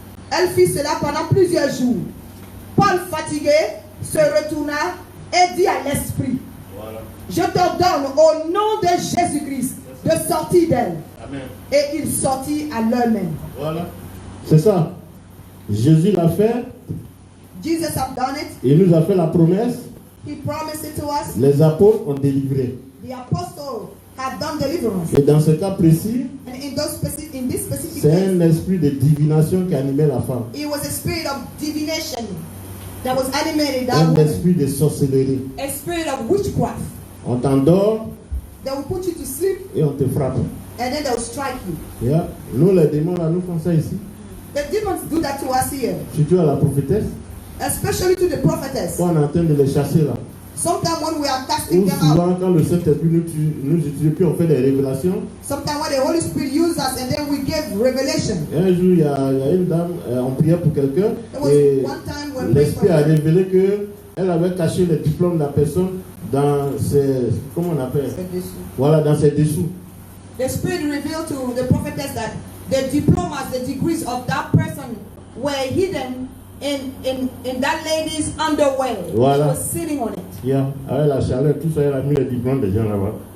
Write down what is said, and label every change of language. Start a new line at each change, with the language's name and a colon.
French: Elle fit cela pendant plusieurs jours. Paul, fatigué, se retourna et dit à l'esprit, je t'ordonne au nom de Jésus-Christ de sortir d'elle. Amen. Et il sortit à l'heure même. Voilà. C'est ça. Jésus l'a fait.
English: Jesus have done it.
French: Il nous a fait la promesse.
English: He promised it to us.
French: Les apôtres ont délivré.
English: The apostle have done deliverance.
French: Et dans ce cas précis,
English: And in this specific
French: c'est
English: case,
French: un esprit de divination qui animait la femme.
English: it was a spirit of divination that was animated that
French: Un
English: woman.
French: esprit de sorcellerie.
English: A spirit of witchcraft.
French: On t'endort
English: They will put you to sleep
French: et on te frappe.
English: and then they will strike you. Yeah.
French: Nous, les démons, là, nous faisons ça ici.
English: The demons do that to us here,
French: Surtout à la prophétesse.
English: especially to the prophetess.
French: Quand on est en train de les chasser là.
English: Sometimes when we are casting
French: Ou
English: them out,
French: souvent quand le Saint-Esprit nous utilise, puis on fait des révélations.
English: sometimes when the Holy Spirit uses us and then we give revelation.
French: Et un jour, il y a une dame, on priait pour quelqu'un.
English: There was
French: Et
English: one time when praying for
French: l'Esprit a
English: her,
French: révélé qu'elle avait caché le diplôme de la personne dans ses. Comment on appelle? Voilà, dans ses dessous.
English: the Spirit revealed to the prophetess that the diplomas, the degrees of that person were hidden in that lady's underwear. Voilà. She was sitting on it. Yeah.
French: Avec la chaleur, tout ça, elle a mis le diplôme des gens là-bas.